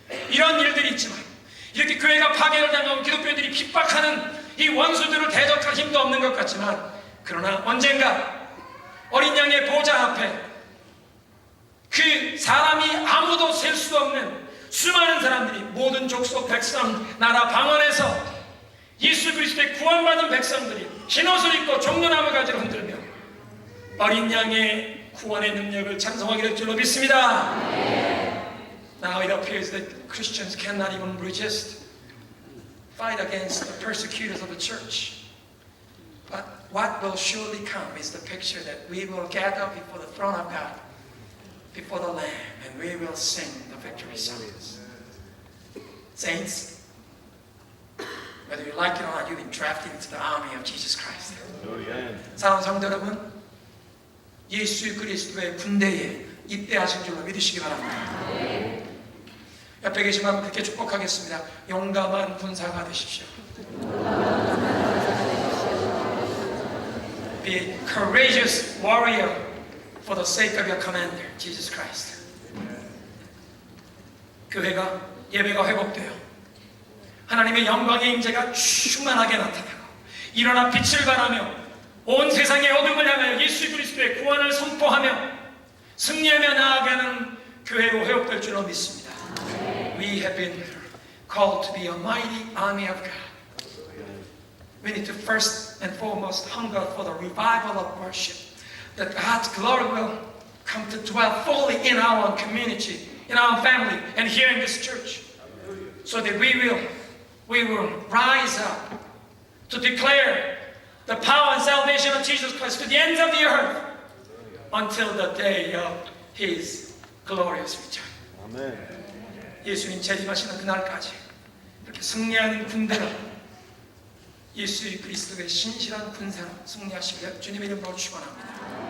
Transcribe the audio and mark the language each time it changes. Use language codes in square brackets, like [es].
[ko] 이런 일들이 있지만 이렇게 교회가 파괴를 당하고 기독교인들이 핍박하는 이 원수들을 대적할 힘도 없는 것 같지만 그러나 언젠가 어린 양의 보좌 앞에 그 사람이 아무도 셀 수 없는 수많은 사람들이 모든 족속 백성 나라 방언에서 예수 그리스도의 구원받은 백성들이 흰옷을 입고 종려나무 가지를 흔들며 어린 양의 구원의 능력을 찬송하게 될 줄로 믿습니다. [en] Now it appears that Christians cannot even resist, fight against the persecutors of the church. But what will surely come is the picture that we will gather before the throne of God, before the Lamb, and we will sing the victory songs. Saints, whether you like it or not, you've been drafted into the army of Jesus Christ. [ko] 사랑하는 성도 여러분, 예수 그리스도의 군대에 입대하신 줄로 믿으시기 바랍니다. 옆에 계신 분 그렇게 축복하겠습니다. 용감한 군사가 되십시오. [en] Be a courageous warrior for the sake of your commander, Jesus Christ. [ko] 교회가 예배가 회복되어 하나님의 영광의 임재가 충만하게 나타나고 일어나 빛을 발하며 온 세상의 어둠을 향하여 예수 그리스도의 구원을 선포하며 승리하며 나아가는 교회로 회복될 줄로 믿습니다. [en] We have been called to be a mighty army of God. We need to first and foremost hunger for the revival of worship, that God's glory will come to dwell fully in our community, in our family, and here in this church, so that we will rise up to declare the power and salvation of Jesus Christ to the ends of the earth until the day of His glorious return. [ko] 아멘. 예수님 재림하시는 그날까지 이렇게 승리하는 군대로 예수 그리스도의 신실한 군사로 승리하시길 주님의 이름으로 축원합니다.